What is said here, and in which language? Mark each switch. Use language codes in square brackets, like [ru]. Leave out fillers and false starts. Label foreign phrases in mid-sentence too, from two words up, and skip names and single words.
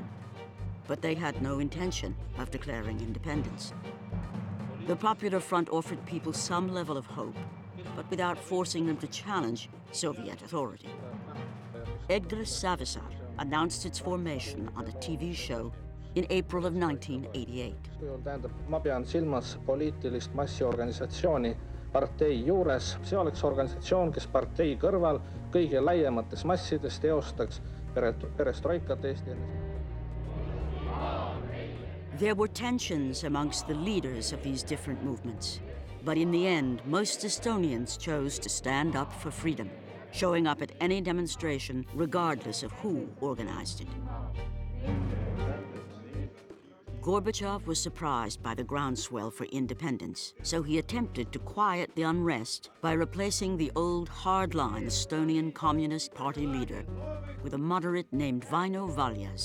[en] But they had no intention of declaring independence. The Popular Front offered people some level of hope, but without forcing them to challenge Soviet authority. Edgar Savisaar announced its formation on a TV show in April of 1988. [et] Ma pean silmas poliitilist massiorganisatsiooni partei juures. See oleks organisatsioon, kes partei kõrval kõige laiemates massides teostaks perestroikat Eesti. [en] There were tensions amongst the leaders of these different movements. But in the end, most Estonians chose to stand up for freedom, showing up at any demonstration regardless of who organized it. Gorbachev was surprised by the groundswell for independence, so he attempted to quiet the unrest by replacing the old hardline Estonian Communist Party leader with a moderate named Vaino Valjas.